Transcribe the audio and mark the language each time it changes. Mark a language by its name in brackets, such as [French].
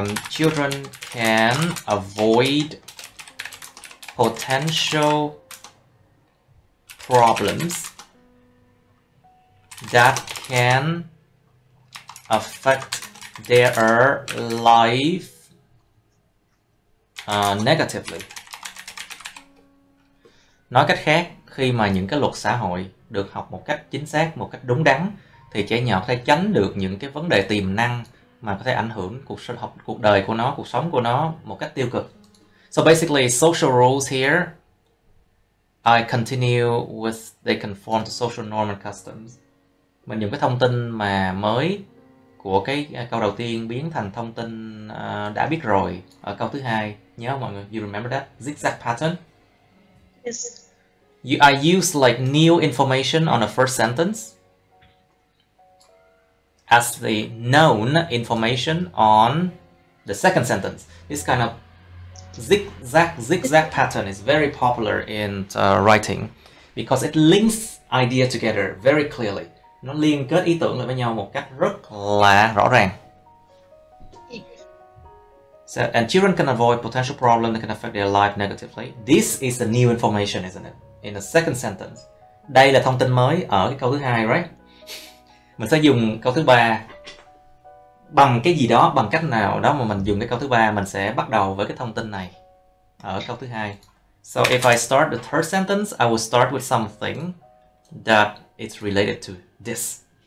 [English] children can avoid potential problems that can affect their life negatively. [Vietnamese] Nói cách khác, khi mà những cái luật xã hội được học một cách chính xác, một cách đúng đắn, thì trẻ nhỏ có thể tránh được những cái vấn đề tiềm năng mà có thể ảnh hưởng cuộc đời của nó, cuộc sống của nó một cách tiêu cực. [English] So basically, social rules here, I continue with they conform to social norm and customs. [Vietnamese] Mình dùng cái thông tin mà mới của cái câu đầu tiên biến thành thông tin đã biết rồi ở câu thứ hai. Nhớ không mọi người? [English] You remember that? Zigzag pattern? Yes. I use like new information on the first sentence as the known information on the second sentence. This kind of zigzag pattern is very popular in writing because it links ideas together very clearly. [Vietnamese] nó liên kết ý tưởng lại với nhau một cách rất là rõ ràng. [English] So, and children can avoid potential problems that can affect their life negatively. This is the new information, isn't it? In the second sentence. [Vietnamese] Đây là thông tin mới ở cái câu thứ hai, right? Mình sẽ dùng câu thứ ba bằng cái gì đó, bằng cách nào đó mà mình dùng cái câu thứ ba, mình sẽ bắt đầu với cái thông tin này ở câu thứ hai. [English] So if I start the third sentence, I will start with something that is related to this.